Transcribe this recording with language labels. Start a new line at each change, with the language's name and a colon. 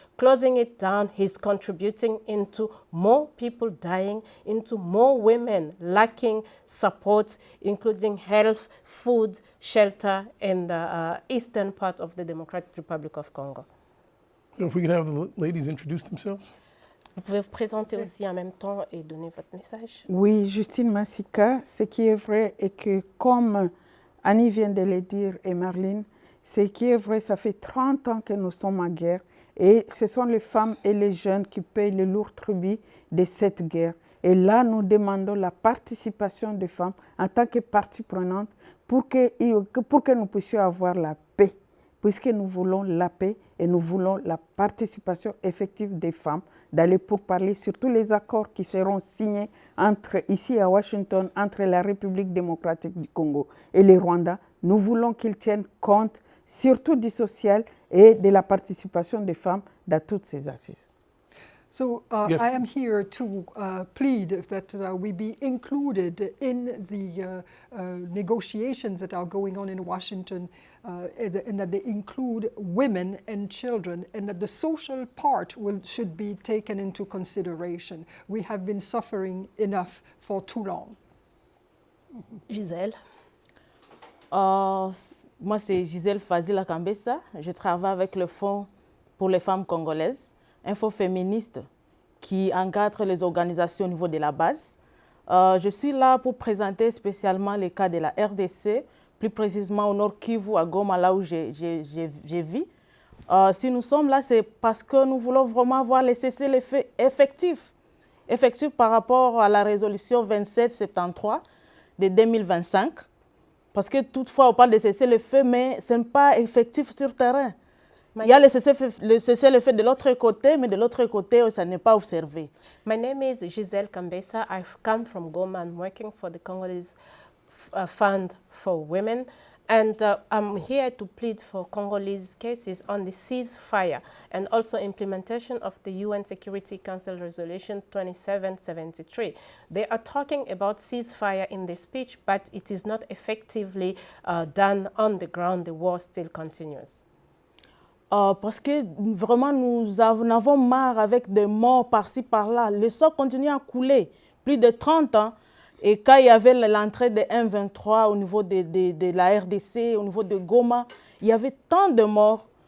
English: Closing it down is contributing into more people dying, into more women lacking support, including health, food, shelter in the eastern part of the Democratic Republic of Congo. So if we could have the ladies introduce themselves.
French: Vous pouvez vous présenter aussi en même temps et donner votre message. Oui, Justine Massika, ce qui est vrai est que comme Annie vient de le dire et Marlene, ce qui est vrai, ça fait 30 ans que nous sommes en guerre et ce sont les femmes et les jeunes qui payent le lourd tribut de cette guerre. Et là, nous demandons la participation des femmes en tant que partie prenante pour que nous puissions avoir la paix, puisque nous voulons la paix et nous voulons la participation effective des femmes d'aller pour parler sur tous les accords qui seront signés ici à Washington entre la République démocratique du Congo et le Rwanda. Nous voulons qu'ils tiennent compte surtout du social et de la participation des femmes dans toutes ces assises.
English: So Yes. I am here to plead that we be included in the negotiations that are going on in Washington and that they include women and children and that the social part should be taken into consideration. We have been suffering enough for too long. Gisèle.
French: Moi, c'est Gisèle Fazila Kambessa. Je travaille avec le Fonds pour les femmes congolaises, un fonds féministe qui encadre les organisations au niveau de la base. Je suis là pour présenter spécialement les cas de la RDC, plus précisément au Nord Kivu, à Goma, là où je vis. Si nous sommes là, c'est parce que nous voulons vraiment voir les cessez-le-feu effectifs par rapport à la résolution 2773 de 2025. Parce que toutefois, on parle de cessez-le-feu, mais ce n'est pas effectif sur terrain. Il y a le cessez-le-feu de l'autre côté, mais de l'autre côté, ça n'est pas observé.
English: My name is Giselle Kambesa. I've come from Goma. I'm working for the Congolese Fund for Women. And I'm here to plead for Congolese cases on the ceasefire and also implementation of the UN Security Council Resolution 2773. They are talking about ceasefire in the speech, but it is not effectively done on the ground. The war still continues.
French: Parce que vraiment, nous en avons marre avec des morts par-ci, par-là. Le sang continue à couler, plus de 30 ans. Et quand il y avait l'entrée de M23 au niveau de la RDC, au niveau de Goma, il y avait tant de morts.